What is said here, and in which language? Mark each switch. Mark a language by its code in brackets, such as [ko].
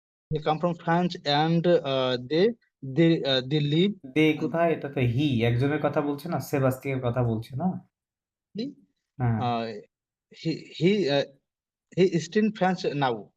[en] They come from France and they live. [bn] দে কোথায়? এটা তো হি, একজনের কথা বলছে না, সেবাস্টিয়ানের কথা বলছে না? হ্যাঁ, [en] Uh, he he uh, he is in France now.